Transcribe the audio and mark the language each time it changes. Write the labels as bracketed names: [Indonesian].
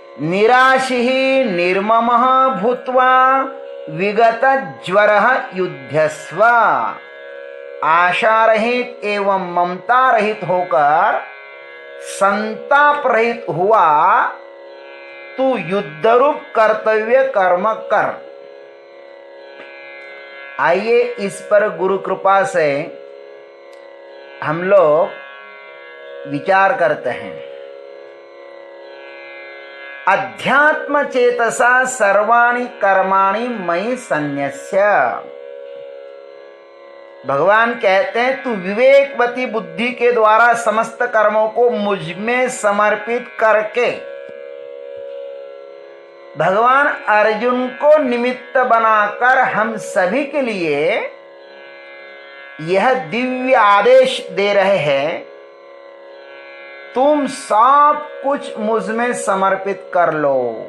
[Sanskrit] निराशी निर्ममः भूत्वा विगत ज्वरः युध्यस्व, [Hindi] आशा रहित एवं ममता रहित होकर संताप रहित हुआ तू युद्ध रूप कर्तव्य कर्म कर। आइए इस पर गुरु कृपा से हम लोग विचार करते हैं। [Sanskrit] अध्यात्म चेतसा सर्वाणि कर्माणि मयि सन्न्यस्य। [Hindi] भगवान कहते हैं तू विवेकवती बुद्धि के द्वारा समस्त कर्मों को मुझ में समर्पित करके। भगवान अर्जुन को निमित्त बनाकर हम सभी के लिए यह दिव्य आदेश दे रहे हैं, तुम सब कुछ मुझ में समर्पित कर लो।